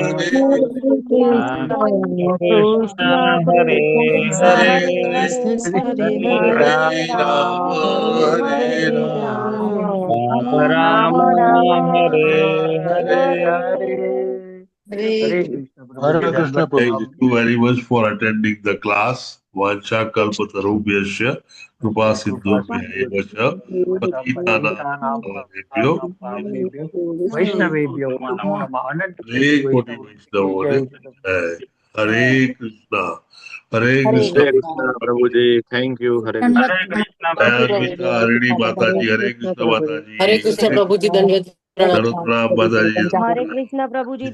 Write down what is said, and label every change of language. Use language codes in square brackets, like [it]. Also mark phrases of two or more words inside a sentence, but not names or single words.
[sa] કૃષ્ણ કૃષ્ણ હરે હરે હરે રામ હરે રામ રામ હરે હરે હરે કૃષ્ણ [en] Thank you very much for attending the class. [sa] વાંચા કલ્પતરુભ્યશ્ચ કૃપા સિંધુભ્યૈવ ચ પતિતાનાં પાવનેભ્યો વૈષ્ણવેભ્યો નમો નમઃ. અનંત [gu] હરે કોટી વૈષ્ણવોને જય. [sa] હરે કૃષ્ણ. હરે કૃષ્ણ. હરે કૃષ્ણ [gu] પ્રભુજી, [en] thank you. [sa] હરે કૃષ્ણ. હરે કૃષ્ણ [gu] દયાન્વિતા હરિણી માતાજી, [sa] હરે કૃષ્ણ [gu] માતાજી. [sa] હરે કૃષ્ણ [gu] પ્રભુજી, દંડવત પ્રણામ. દરરોજ પ્રણામ માતાજી. [sa] હરે કૃષ્ણ પ્રભુજી